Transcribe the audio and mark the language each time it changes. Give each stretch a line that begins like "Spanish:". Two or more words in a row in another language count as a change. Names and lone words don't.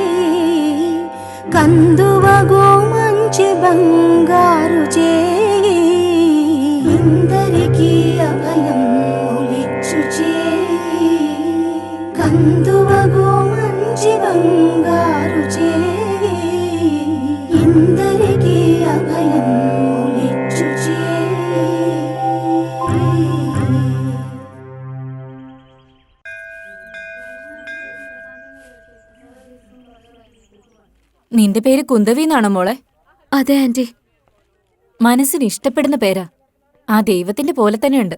Telugu: కందువగు మంచి బంగారు చే ఇందరికీ అభయం ఒలిచుచే కందువగు మంచి బంగారు చే ఇందరికీ అభయం ఒలిచుచే.
Malayalam: നിന്റെ പേര് കുന്തവി എന്നാണോ മോളെ? അതെ ആന്റി. മനസ്സിന് ഇഷ്ടപ്പെടുന്ന പേരാ. ആ ദൈവത്തിന്റെ പോലെ തന്നെയുണ്ട്.